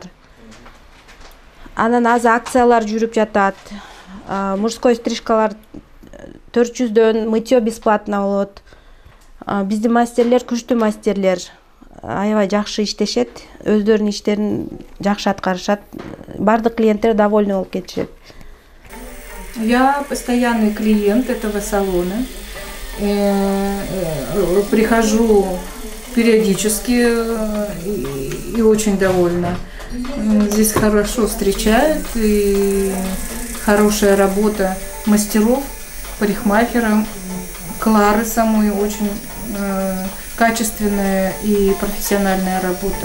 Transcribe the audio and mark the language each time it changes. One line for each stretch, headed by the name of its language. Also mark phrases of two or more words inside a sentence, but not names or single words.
Kyrgyz: Анан азыр акциялар жүрүп жатат. Мужской стрижкалар 400дөн,
Russian: мытье бесплатно
Kyrgyz: болот. Биздин мастерлер күчтүү мастерлер. Аябай жакшы иштешет, өздөрүнүн иштерин жакшы аткарышат. Бардык клиенттер довольны болуп кетишет.
Russian: Я постоянный клиент этого салона. Прихожу периодически и очень довольна. Здесь хорошо встречают, и хорошая работа мастеров, парикмахера, Клары самой очень качественная и профессиональная работа.